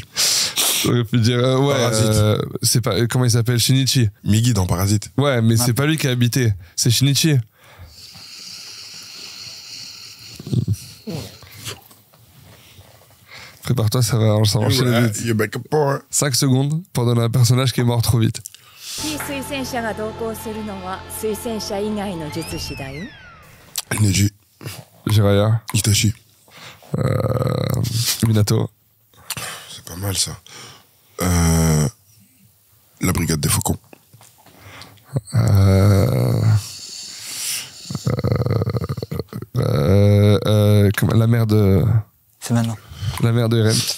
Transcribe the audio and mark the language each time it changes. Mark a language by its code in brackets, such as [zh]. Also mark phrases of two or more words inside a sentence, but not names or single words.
[fr] J'aurais pu dire, Parasite. c'est pas, comment il s'appelle, Shinichi. Miggy dans Parasite. Ouais, mais c'est pas lui qui a habité, c'est Shinichi. Prépare-toi, ça va enchaîner vite. [en] You back up for [fr] 5 secondes pour donner un personnage qui est mort trop vite. [ja] 非推薦者が同行するのは推薦者以外の術師だよ。 [fr] Neji, Jiraiya, Itachi. Minato, C'est pas mal ça. La brigade des faucons. la mère de C'est maintenant. Eren.